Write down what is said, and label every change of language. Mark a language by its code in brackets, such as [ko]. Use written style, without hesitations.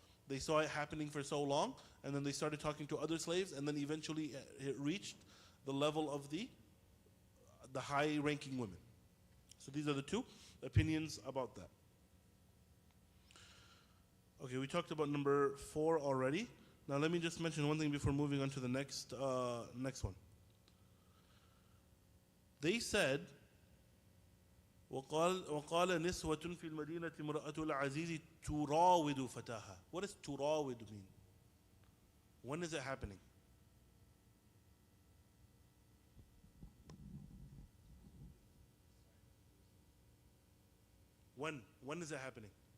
[en] They saw it happening for so long, and then they started talking to other slaves, and then eventually it reached the level of the high-ranking women. So these are the two opinions about that. Okay, we talked about number 4 already. Now let me just mention one thing before moving on to the next one. They said, [ar] وقال نسوة في المدينة امرأة العزيز تراود فتاها. [en] What does تراود mean? When is it happening? When is it happening?